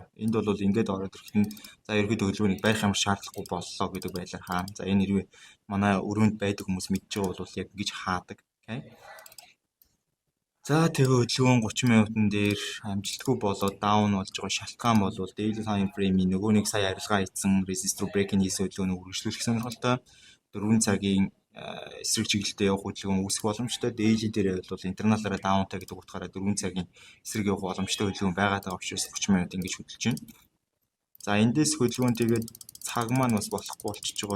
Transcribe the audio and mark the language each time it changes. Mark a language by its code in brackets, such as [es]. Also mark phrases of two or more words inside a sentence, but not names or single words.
[mn] Энд бол ингэж ороод ирэхэд нь за ерөөдөө хөдөлгөөнийг барих ямар шаардлагагүй боллоо гэдэг байдлаар хаана. За энэ хэрвээ манай өрөөнд байдаг хүмүүс мэдж байгаа бол яг ингэж хаадаг. Окей. За тэгээ хөдөлгөөн 30 минутын дээр амжилтгүй болоод даун болж байгаа шалтгаан бол [en] daily time frame- [mn] ийн нөгөө нэг сая арилгаа хийсэн [en] resist rule break- [mn] ийн хийсэн хөдөлгөөнийг үргэлжлүүлэх сонирхолтой 4 цагийн эсрэг чиглэлтэй явах хөдөлгөөн үүсэх боломжтой. Daily дээр бол интерналаараа даунтай гэдэг утгаараа 4 цагийн эсрэг явах боломжтой хөдөлгөөн байгаад байгаа учраас 30 минут ингэж хөдөлж байна. За эндээс хөдөлгөөн тэгээд цаг маань бас болохгүй болчихж байгаа.